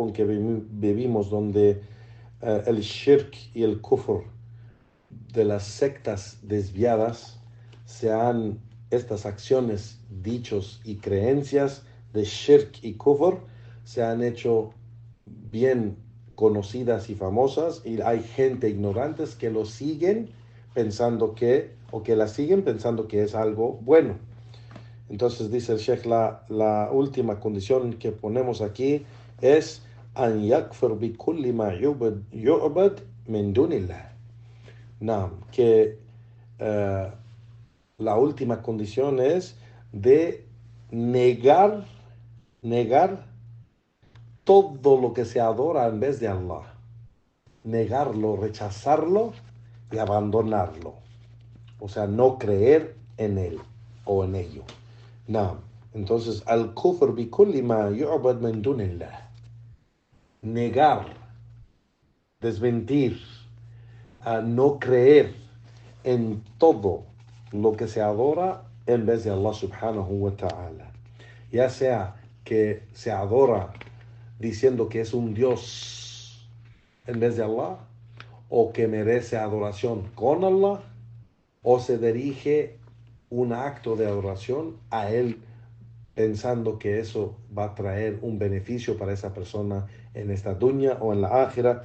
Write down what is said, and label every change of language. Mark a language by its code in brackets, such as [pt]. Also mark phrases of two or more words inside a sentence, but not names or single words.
[es] en que vivimos, donde el shirk y el kufr de las sectas desviadas se han estas acciones, dichos y creencias de shirk y kufr se han hecho bien conocidas y famosas y hay gente ignorante que lo siguen pensando que, o que la siguen pensando que es algo bueno. Entonces dice el Sheikh, la última condición que ponemos aquí es [ar] أن يكفر بكل ما يعبد من دون الله. [es] No, que la última condición es de negar todo lo que se adora en vez de Allah. Negarlo, rechazarlo y abandonarlo. O sea, no creer en él o en ello. No. Entonces, [ar] الكفر بكل ما يعبد من دون الله. [es] Negar, desmentir, no creer en todo lo que se adora en vez de Allah [ar] سبحانه وتعالى. [es] Ya sea que se adora diciendo que es un Dios en vez de Allah, o que merece adoración con Allah, o se dirige un acto de adoración a Él pensando que eso va a traer un beneficio para esa persona en esta dunya o en la ákhira.